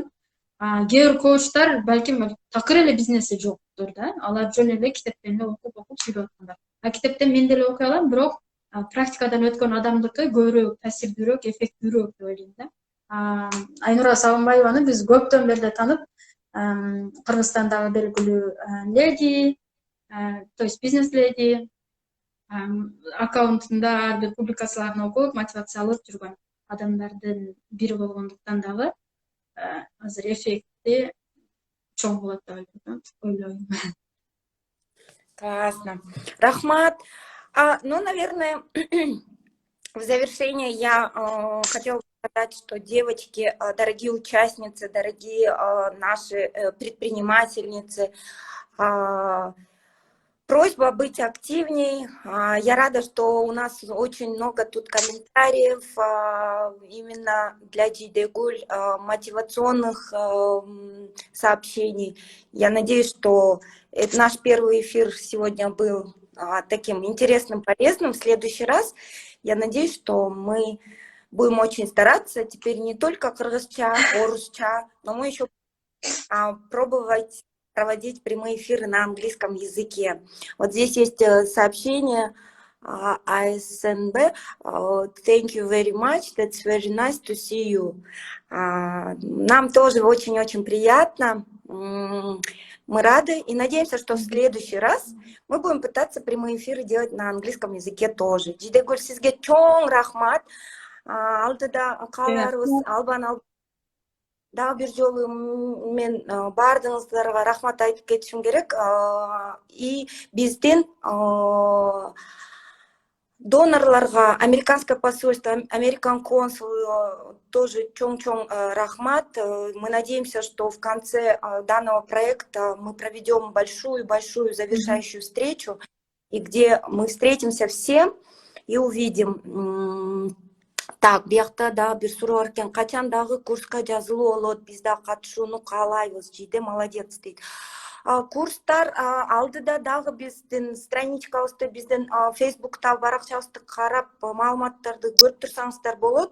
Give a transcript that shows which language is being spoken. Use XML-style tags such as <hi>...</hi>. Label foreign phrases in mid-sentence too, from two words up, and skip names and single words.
<ky>Кээ бир коучтар балким такыр эле бизнеси жоктур да. Алар жөн эле китептен эле окуп сүйлөп аткандар. Китептен мен деле окуй алам, бирок практикадан өткөн адамдыкы көбүрөөк таасирдүүрөөк, эффектүүлүүрөөк деп ойлойм да. Айнура Сагынбаеваны биз көптөн бери таанып, Кыргызстандагы белгилүү леди,</ky> <ru>то есть</ru> <ky>бизнес леди, аккаунтунда ар бир публикацияларын окуп, мотивация алып жүргөн адамдардын бири болгондуктан дагы азыр эффекти чоң болот деп ойлойм. Классно. Рахмат.</ky> <ru>Ну, наверное, в завершение я хотела сказать, что девочки, дорогие участницы, дорогие наши предпринимательницы, просьба быть активней. Я рада, что у нас очень много тут комментариев именно для Джидегуль, мотивационных сообщений. Я надеюсь, что наш первый эфир сегодня был таким интересным, полезным. В следующий раз я надеюсь, что мы будем очень стараться теперь не только</ru> <ky>кыргызча, орусча,</ky> <ru>но мы еще пробовать проводить прямые эфиры на английском языке. Вот здесь есть сообщение АСНБ.</ru> <en>Thank you very much. That's very nice to see you.</en> <ru>Нам тоже очень-очень приятно. Мы рады и надеемся, что в следующий раз мы будем пытаться прямые эфиры делать на английском языке тоже.</ru> <ky>Джидегуль, сизге чоң рахмат. Алдыда каларыбыз албан дагы бир жолу мен баардыгыңыздарга рахмат айтып кетишим керек. И биздин донорларга,</ky> <ru>американское посольство,</ru> <ky>американ консул тоже чоң-чоң рахмат.</ky> <ru>Мы надеемся, что в конце данного проекта мы проведем большую завершающую встречу, и где мы встретимся все и увидим. Так,</ru> <ky>биякта да бир суроо бар экен. Качан дагы курска жазылуу болот? Биз да катышууну каалайбыз. Жиде молодец дейт. Курстар алдыда дагы биздин страничкабызды, биздин Facebook'та баракчабызды карап, маалыматтарды көрүп турсаңыздар болот.</ky>